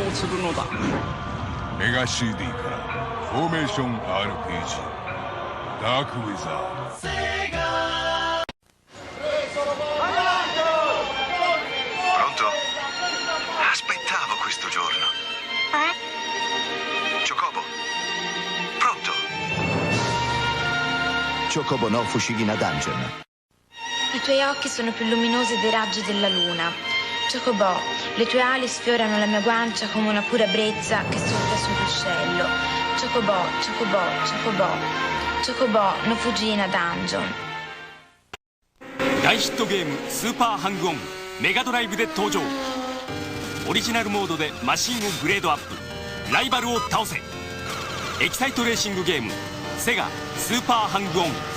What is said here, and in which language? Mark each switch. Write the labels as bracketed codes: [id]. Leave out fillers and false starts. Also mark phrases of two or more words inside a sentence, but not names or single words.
[ja] するのだ。メガ CD からフォーメーション RPG ダークウィザード。 [it] Pronto? Aspettavo questo giorno. Chocobo. Pronto? Chocobo no Fushigina Dungeon. I tuoi occhi sono più luminosi dei raggi della luna. Chocobo, le tue ali sfiorano la mia guancia come una pura brezza che soffia sul ruscello. Chocobo, Chocobo, Chocobo. Chocobo no Fujina Dungeon。 [ja] 大ヒットゲームスーパーハングオンメガドライブで登場。オリジナルモードでマシンをグレードアップ、ライバルを倒せ。エキサイトレーシングゲームセガスーパーハングオン。